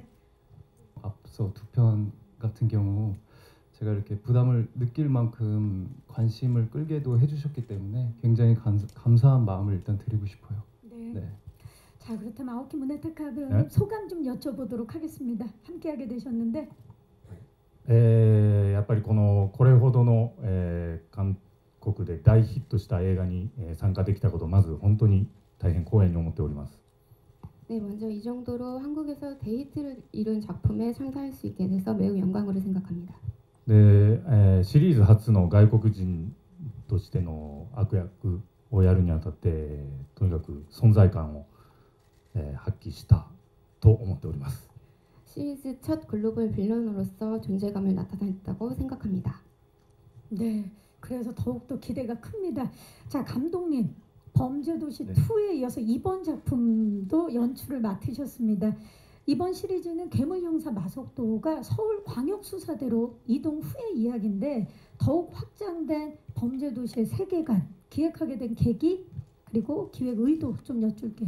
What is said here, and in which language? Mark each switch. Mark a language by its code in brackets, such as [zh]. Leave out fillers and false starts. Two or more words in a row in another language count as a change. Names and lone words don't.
[ko] 앞서 2편 같은 경우 제가 이렇게 부담을 느낄 만큼 관심을 끌게도 해주셨기 때문에 굉장히 감사한 마음을 일단 드리고 싶어요. 네. 자, 그렇다면 아오키 문에타카 배우님 소감 좀 여쭤보도록 하겠습니다. 함께하게 되셨는데. [ja] やっぱりこれほどの韓国で大ヒットした映画に参加できたことまず本当に大変光栄に思っております。 [ko] 네, 먼저 이 정도로 한국에서 대히트를 이룬 작품에 참가할 수 있게 돼서 매우 영광으로 생각합니다. [ja] で、シリーズ初の外国人としての悪役をやるにあたってとにかく存在感を、発揮したと思っております。 [ko] 시리즈 첫 글로벌 빌런으로서 존재감을 나타냈다고 생각합니다. 네, 그래서 더욱더 기대가 큽니다. 자, 감독님, 범죄도시 2에 이어서 이번 작품도 연출을 맡으셨습니다. 이번 시리즈는 괴물형사 마석도가 서울광역수사대로 이동 후의 이야기인데 더욱 확장된 범죄도시의 세계관 기획하게 된 계기 그리고 기획 의도 좀 여쭐게요.